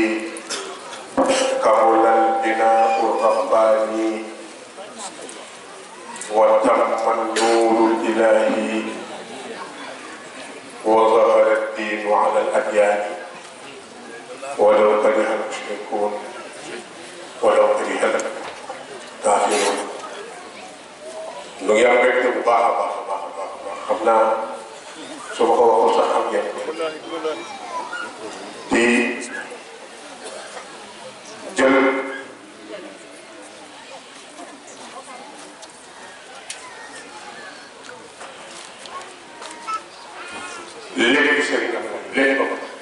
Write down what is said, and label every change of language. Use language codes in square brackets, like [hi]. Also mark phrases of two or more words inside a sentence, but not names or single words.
[ar] كمل البناء الرباني وتم النور الإلهي وظهر الدين على الأديان ولو كره المشركون ولو كره الكافرون. [wo] lu ngi am mbégte bu baax a baax a baax a baax xam naa su ma ko waxul sax xam ngeen di jël léegi sëriñ am léegi ko